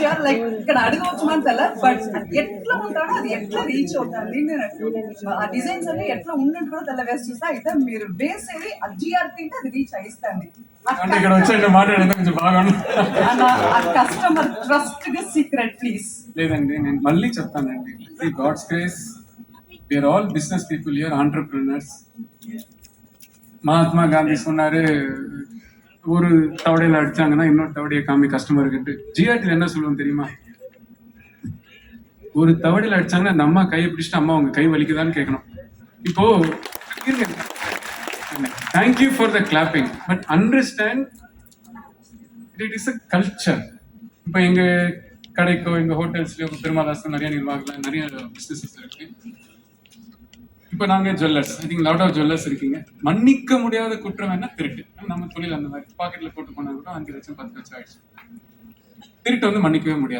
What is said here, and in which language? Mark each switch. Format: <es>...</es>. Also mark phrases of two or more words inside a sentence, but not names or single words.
<te>లైక్ ఇక్కడ అడగవచ్చు మన తెల్ల, బట్ ఎట్లా ఉంటాడో అది ఎట్లా రీచ్ అవుతుంది, ఆ డిజైన్స్ అన్ని ఎట్లా ఉన్నట్టు కూడా తెల్ల వేసి చూస్తే అయితే మీరు వేసేది ఆ జిఆర్టీ అది రీచ్ అయిస్తుంది. అంటే ఇక్కడ వచ్చేయండి, మాట్లాడేది కొంచెం బాగా</te> <en>customer trust secret please.</en> <te>లేదండి, నేను మళ్ళీ చెప్తానండి.</te> <en>God's grace, we are all business people here, entrepreneurs.</en> <ta>மகாத்மா காந்தி சொன்னாரு, ஒரு தவடையில அடிச்சாங்கன்னா இன்னொரு தவடையை காமி கஸ்டமருக்கு. ஜிஆர்டில என்ன சொல்லுவோம் தெரியுமா? ஒரு தவடையில அடிச்சாங்கன்னா அந்த அம்மா கையை பிடிச்சிட்டு அம்மா உங்க கை வலிக்குதான்னு கேட்கணும்.</ta> <en>இப்போ thank you for the clapping, but understand it is a culture.</en> <ta>இப்போ எங்க கடைக்கோ எங்க ஹோட்டல்ஸ்லயோ பெருமாளாசம் நிறைய நிர்வாகங்கள் நிறைய பிசினஸஸ் இருக்கு. இப்போ நாங்கள் ஜுவல்லர்ஸ்,</ta> <en>I think lot of jewellers</en> <ta>இருக்கீங்க. மன்னிக்க முடியாத குற்றம் என்ன? திருட்டு. நம்ம தொழில் அந்த மாதிரி பாக்கெட்ல போட்டு போனா கூட 5 லட்சம் 10 லட்சம் ஆயிடுச்சு. திருட்டு வந்து மன்னிக்கவே முடியாது.</ta>